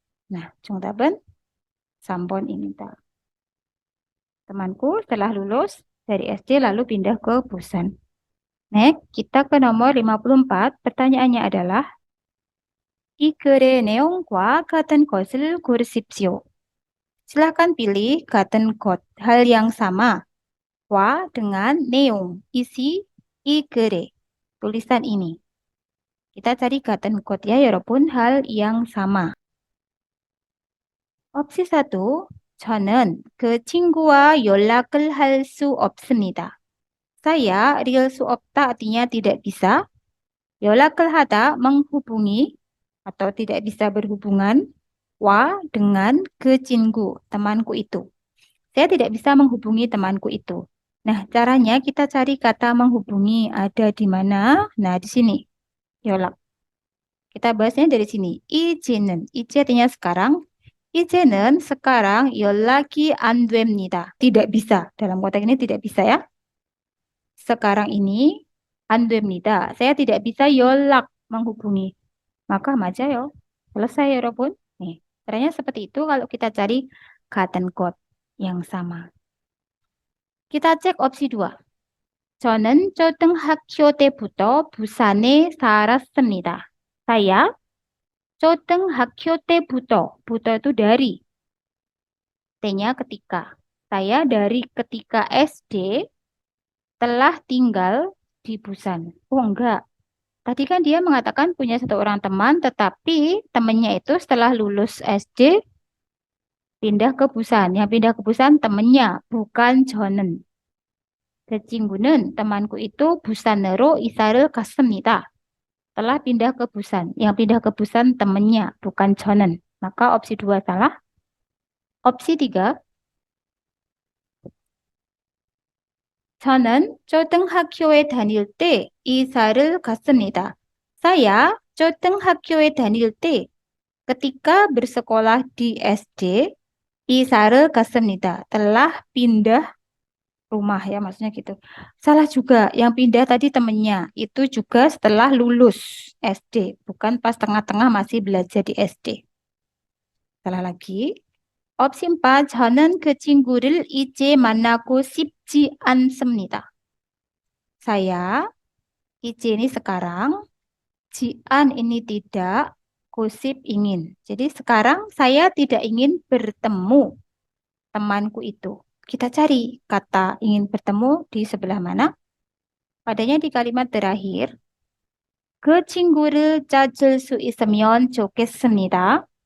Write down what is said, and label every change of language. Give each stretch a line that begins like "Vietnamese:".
Korean: Nah, 정답은 3번입니다.
Indonesian: Temanku setelah lulus dari SD lalu pindah ke Busan. Next, kita ke nomor 54. Pertanyaannya adalah
Korean: 이 글의 내용과 같은 것을 고르십시오.
Indonesian: Silakan pilih 같은 것, hal yang sama. 와 dengan neong, isi 이 글의, tulisan ini. Kita cari 같은 것 ya, 여러분, hal yang sama.
Korean: opsi 1, 저는 그 친구와 연락을 할 수 없습니다.
Indonesian: Saya real 수 없다 artinya tidak bisa. 연락을 하다 menghubungi atau tidak bisa berhubungan. Wa dengan ke 친구, temanku itu. Saya tidak bisa menghubungi temanku itu. Nah, caranya kita cari kata menghubungi ada di mana? Nah, di sini. 연락. Kita bahasnya dari sini.
Korean: 이제는.
Indonesian: 이제 artinya sekarang. 이제는 sekarang
Korean: 연락이 안 됩니다.
Indonesian: Tidak bisa. Dalam konteks ini tidak bisa ya. Sekarang ini
Korean: 안 됩니다.
Indonesian: Saya tidak bisa 연락 menghubungi. Maka 맞아요. Selesai, 여러분. nih, caranya seperti itu kalau kita cari 같은 곳 yang sama. Kita cek opsi 2.
Korean: 저는 초등학교 때부터 부산에 살았습니다.
Indonesian: Saya 초등학교 때부터, buto itu dari, T-nya ketika. Saya dari ketika SD telah tinggal di Busan. Oh enggak, tadi kan dia mengatakan punya satu orang teman, tetapi temannya itu setelah lulus SD pindah ke Busan. Yang pindah ke Busan temannya, bukan 저는.
Korean: 그 친구는, temanku itu 부산으로 이사를 갔습니다.
Indonesian: Telah pindah ke Busan. Yang pindah ke Busan temannya, bukan 저는. Maka opsi 2 salah.
Korean: Opsi 3, 저는 초등학교에 다닐 때 이사를 갔습니다.
Indonesian: Saya
Korean: 초등학교에 다닐 때,
Indonesian: ketika bersekolah di SD,
Korean: 이사를 갔습니다.
Indonesian: Telah pindah rumah ya, maksudnya gitu. Salah juga, yang pindah tadi temennya. Itu juga setelah lulus SD, bukan pas tengah-tengah masih belajar di SD. Salah lagi.
Korean: Opsi 4, 저는 그 친구를 이제 만나고 싶지 않습니다.
Indonesian: Saya, 이제 ini sekarang, jian ini tidak, gosip ingin. Jadi sekarang saya tidak ingin bertemu temanku itu. Kita cari kata ingin bertemu di sebelah mana? Padanya di kalimat terakhir.
Korean: 그 친구를 찾을 수 있으면 좋겠습니다.